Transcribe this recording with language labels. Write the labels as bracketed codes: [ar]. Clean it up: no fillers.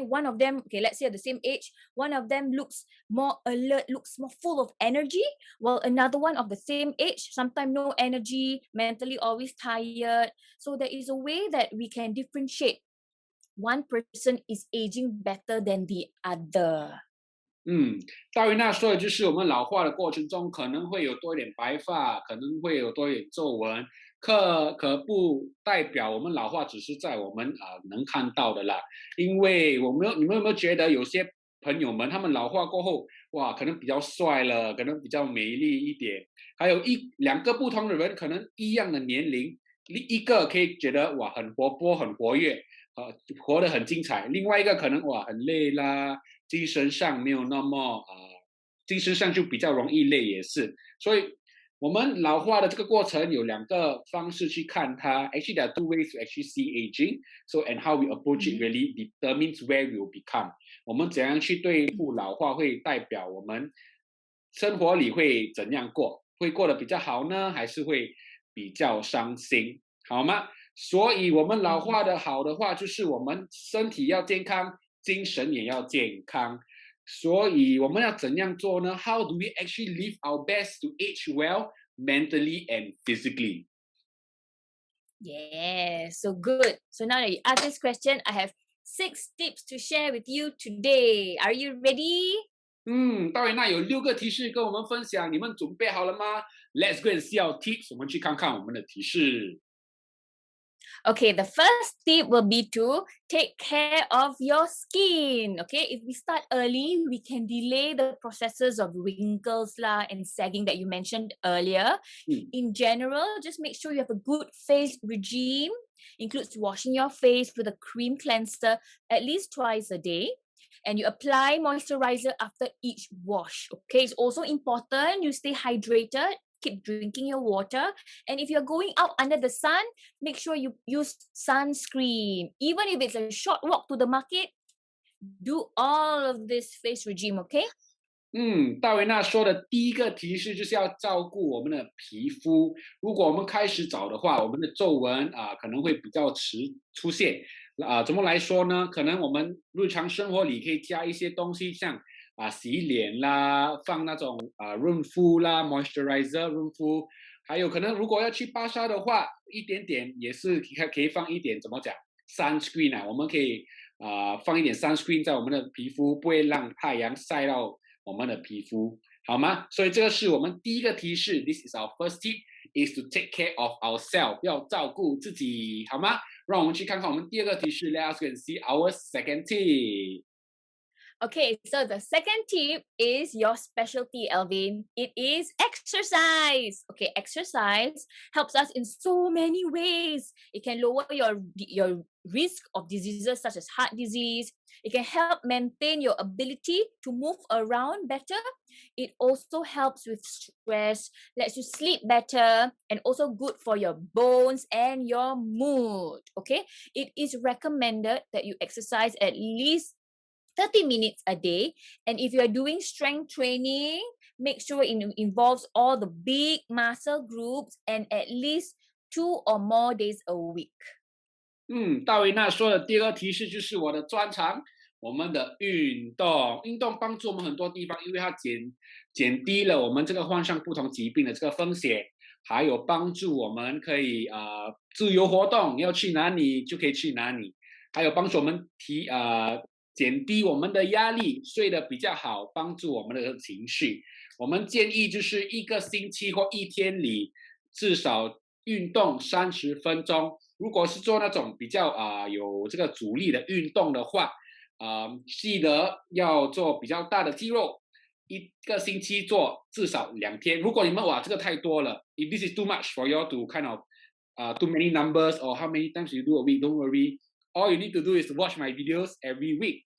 [en] One of them, let's say at the same age, one of them looks more alert, looks more full of energy, while another one of the same age, sometimes no energy, mentally always tired. So there is a way that we can differentiate. One person is aging better than the other. [zh] 大维娜说的就是我们老化的过程中可能会有多一点白发，可能会有多一点皱纹，可不代表我们老化只是在我们能看到的啦。因为你们有没有觉得有些朋友们他们老化过后，可能比较帅了，可能比较美丽一点，还有两个不同的人可能一样的年龄，一个可以觉得很活泼很活跃，活得很精彩，另外一个可能很累啦，精神上没有那么精神上就比较容易累也是。所以我们老化的这个过程有两个方式去看它。 [en] Actually, there are two ways to actually see aging. So, and how we approach it really determines where we will become. [zh] 我们怎样去对付老化，会代表我们生活里会怎样过，会过得比较好呢，还是会比较伤心，好吗？所以我们老化的好的话，就是我们身体要健康，精神也要健康。所以我们要怎样做呢？ [en] How do we actually live our best to age well, mentally and physically? Yeah, so good. So now that you asked this question, I have 6 tips to share with you today. Are you ready? [zh] 大维娜有6个提示跟我们分享，你们准备好了吗？ [en] Let's go and see our tips. [zh] 我们去看看我们的提示。 [en] Okay, the first tip will be to take care of your skin. Okay, if we start early, we can delay the processes of wrinkles and sagging that you mentioned earlier. In general, just make sure you have a good face regime. Includes washing your face with a cream cleanser at least twice a day. And you apply moisturizer after each wash. Okay, it's also important you stay hydrated. Keep drinking your water, and if you're going out under the sun, make sure you use sunscreen. Even if it's a short walk to the market, do all of this face regime, okay? [zh] 大维娜说的第一个提示就是要照顾我们的皮肤。如果我们开始早的话，我们的皱纹可能会比较迟出现。怎么来说呢？可能我们日常生活里可以加一些东西，像洗脸啦，放那种润肤啦 moisturizer 润肤，还有可能如果要去巴沙的话，一点点也是可以放一点怎么讲 sunscreen 我们可以放一点 sunscreen 在我们的皮肤，不会让太阳晒到我们的皮肤，好吗？所以这个是我们第一个提示 ， [en] This is our first tip is to take care of ourselves， [zh] 要照顾自己，好吗？让我们去看看我们第二个提示 ， [en] Let us go and see our second tip。 Okay, so the second tip is your specialty, Alvin. It is exercise. Okay, exercise helps us in so many ways. It can lower your risk of diseases such as heart disease. It can help maintain your ability to move around better. It also helps with stress, lets you sleep better, and also good for your bones and your mood. Okay, it is recommended that you exercise at least 30 minutes a day. And if you are doing strength training, make sure it involves all the big muscle groups and at least 2 or more days a week. [zh] 大维娜说的第二个提示就是我的专长，我们的运动。运动帮助我们很多地方，因为它减低了我们这个患上不同疾病的这个风险，还有帮助我们可以自由活动，要去哪里就可以去哪里，还有帮助我们减低我们的压力，睡得比较好，帮助我们的情绪。我们建议就是1个星期或1天里至少运动30分钟。如果是做那种比较有这个阻力的运动的话，记得要做比较大的肌肉，1个星期做至少2天。如果你们这个太多了 [en] ，if this is too much for you to kind of too many numbers or how many times you do a week, don't worry. All you need to do is watch my videos every week.